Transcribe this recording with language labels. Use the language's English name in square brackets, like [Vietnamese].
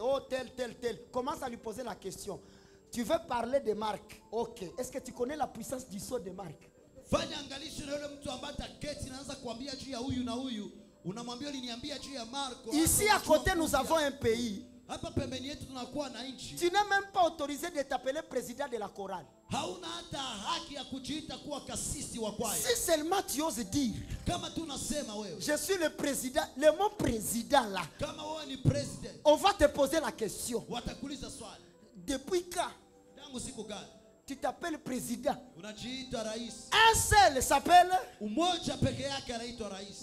[French] Oh, tel, tel, tel. Commence à lui poser la question. Tu veux parler de Marc? Ok. Est-ce que tu connais la puissance du sceau de Marc? [Swahili] Fanya angalisho na yule mtu ambaye ataketi naanza kuambia juu ya huyu na huyu, unamwambia uliniambia juu ya Marko. [French] Ici à côté, nous avons un pays. [Swahili] Hapa pembeni yetu tunakuwa na nchi. [French] Tu n'es même pas autorisé de t'appeler président de la chorale. [Swahili] Hauna hata haki ya kujiita kuwa kasisi wa kwaya. [French] Si seulement tu oses dire, [Swahili] Kama tu unasema wewe, [French] je suis le président, le mot président là, [Swahili] kama wewe ni president, [French] on va te poser la question. [Swahili] watakuuliza swali. [French] Depuis quand [Swahili] Tangu siku gani [French] tu t'appelles président? [Swahili] unajiita rais? [French] Un seul s'appelle, [Swahili] Umoja peke yake anaitwa rais.